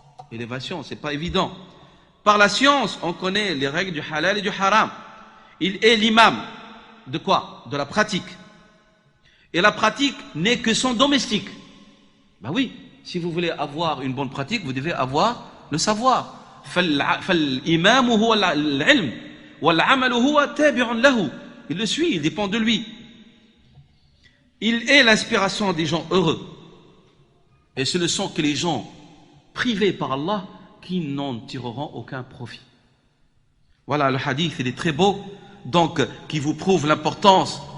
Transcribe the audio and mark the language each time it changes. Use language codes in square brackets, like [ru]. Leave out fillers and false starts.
[fr] Élévation, c'est pas évident. Par la science, on connaît les règles du halal et du haram. Il est l'imam de quoi? De la pratique. Et la pratique n'est que son domestique. Ben oui, si vous voulez avoir une bonne pratique, vous devez avoir le savoir. [ar] فالإمام هو العلم والعمل هو تابع له. [fr] Il le suit, il dépend de lui. Il est l'inspiration des gens heureux. Et ce ne sont que les gens privés par Allah qui n'en tireront aucun profit. Voilà, le hadith, il est très beau, donc, qui vous prouve l'importance.